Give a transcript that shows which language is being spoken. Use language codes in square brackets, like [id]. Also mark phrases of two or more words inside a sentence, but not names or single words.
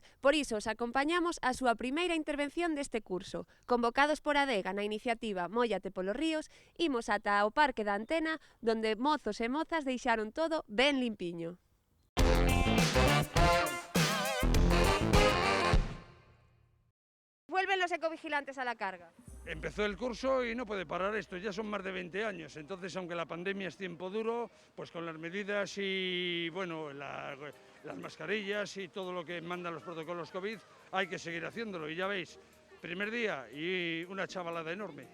[gl] Por iso os acompañamos á súa primeira intervención deste curso. Convocados por Adega na iniciativa Móllate polos ríos, imos ata o Parque da Antena, donde mozos e mozas deixaron todo ben limpiño. [es] Vuelven los ecovigilantes a la carga. Empezó el curso y no puede parar esto, ya son más de 20 años, entonces aunque la pandemia es tiempo duro, pues con las medidas y bueno, las mascarillas y todo lo que mandan los protocolos COVID, hay que seguir haciéndolo y ya veis, primer día y una chavalada enorme.